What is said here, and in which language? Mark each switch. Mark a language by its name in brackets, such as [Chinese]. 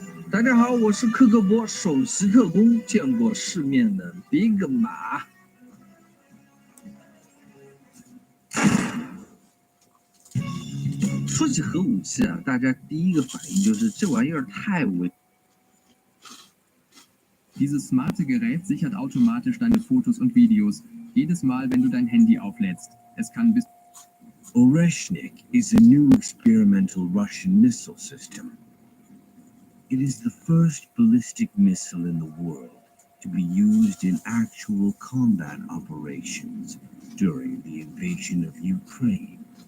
[Chinese] 大家好，我是克格勃首席特工，见过世面的 Big 马。说起核武器大家第一个反应就是这玩意儿太危。 [German] Dieses smarte Gerät sichert automatisch deine Fotos und Videos, jedes Mal, wenn du dein Handy auflädst. Es kann bis [English] Oreshnik is a new experimental Russian missile system. It is the first ballistic missile in the world to be used in actual combat operations during the invasion of Ukraine.